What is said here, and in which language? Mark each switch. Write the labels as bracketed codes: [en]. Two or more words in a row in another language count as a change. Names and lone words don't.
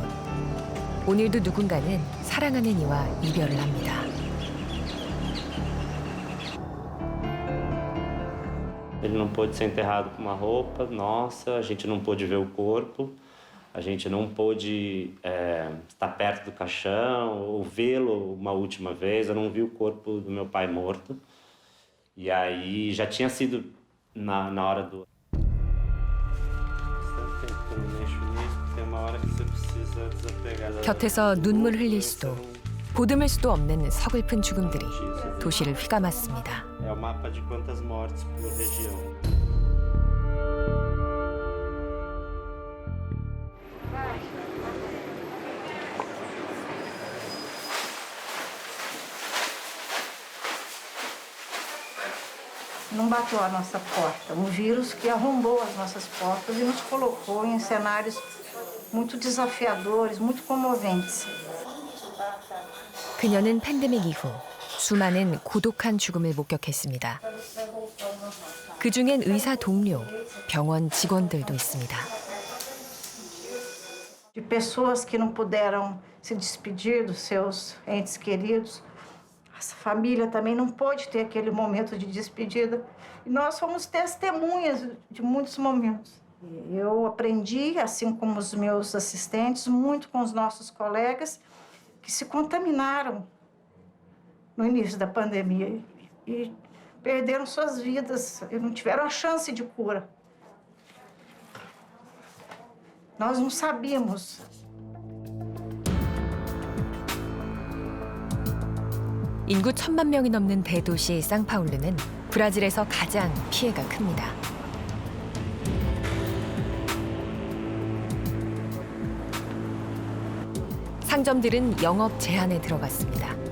[ko] 오늘도 누군가는 사랑하는 이와 이별을 합니다. [pt] Ele não pôde ser enterrado com uma roupa nossa, a gente não pôde ver o corpo, a gente não pôde estar perto do caixão ou vê-lo uma última vez. Eu não vi o corpo do meu pai morto. E aí já tinha sido na hora do... [ko] 곁에서 눈물 흘릴 수도 보듬을 수도 없는 서글픈 죽음들이 도시를 휘감았습니다. [pt] É o mapa de quantas mortes por região. Não bateu a nossa porta, um vírus que arrombou as nossas portas e nos colocou em cenários muito desafiadores, muito comoventes. [ko] 그녀는 팬데믹 이후 수많은 고독한 죽음을 목격했습니다. 그중엔 의사 동료, 병원 직원들도 있습니다. [pt] De pessoas que não puderam se despedir dos seus entes queridos. A família também não pôde ter aquele momento de despedida. E nós fomos testemunhas de muitos momentos. Eu aprendi, assim como os meus assistentes, muito com os nossos colegas que se contaminaram no início da pandemia e perderam suas vidas e não tiveram a chance de cura. Nós não sabíamos. [ko] 인구 1,000만 명이 넘는 대도시 상파울루는 브라질에서 가장 피해가 큽니다. 상점들은 영업 제한에 들어갔습니다.